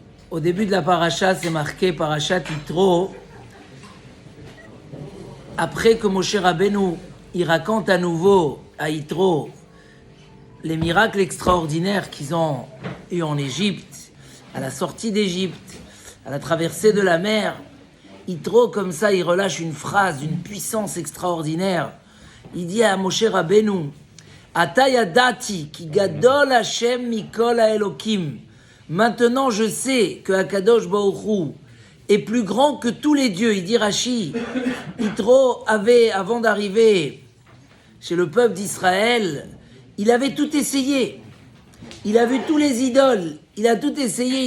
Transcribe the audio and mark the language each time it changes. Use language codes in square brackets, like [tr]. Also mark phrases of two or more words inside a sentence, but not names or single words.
[fr] Au début de la paracha, c'est marqué Parashat Yitro. Après que Moshe Rabbeinu, il raconte à nouveau à Yitro les miracles extraordinaires qu'ils ont eu en Égypte, à la sortie d'Égypte, à la traversée de la mer. Yitro, comme ça, il relâche une phrase d'une puissance extraordinaire. Il dit à Moshe Rabbeinu, [he] עתה ידעתי כי גדול השם מכל האלוקים. [fr] Maintenant, je sais que [he] הקדוש ברוך הוא [fr] est plus grand que tous les dieux. Il dit Rashi, Yitro avait, avant d'arriver chez le peuple d'Israël, il avait tout essayé. Il a vu tous les idoles. Il a tout essayé.